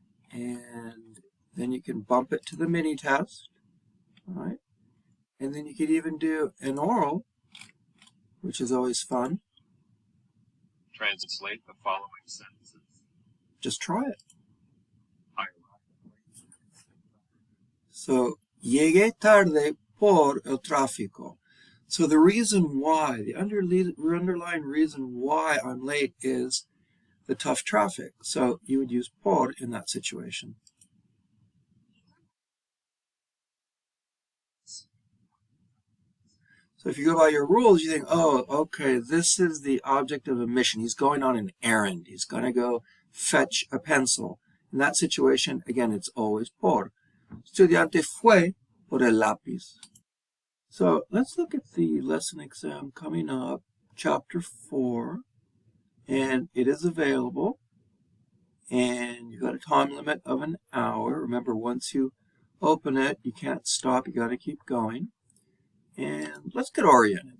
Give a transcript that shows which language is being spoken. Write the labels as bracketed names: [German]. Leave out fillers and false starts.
[English] And then you can bump it to the mini test, all right? And then you could even do an oral, which is always fun. Translate the following sentences. Just try it. I [Spanish] So, llegué tarde por el tráfico. [English] So the reason why, the underlying reason why I'm late is the tough traffic. So you would use por in that situation. So if you go by your rules, you think, oh, okay, this is the object of a mission. He's going on an errand. He's going to go fetch a pencil. In that situation, again, it's always por. [Spanish] Estudiante fue por el lápiz. [English] So let's look at the lesson exam coming up, chapter 4, and it is available. And you've got a time limit of an hour. Remember, once you open it, you can't stop. You got to keep going. And let's get oriented.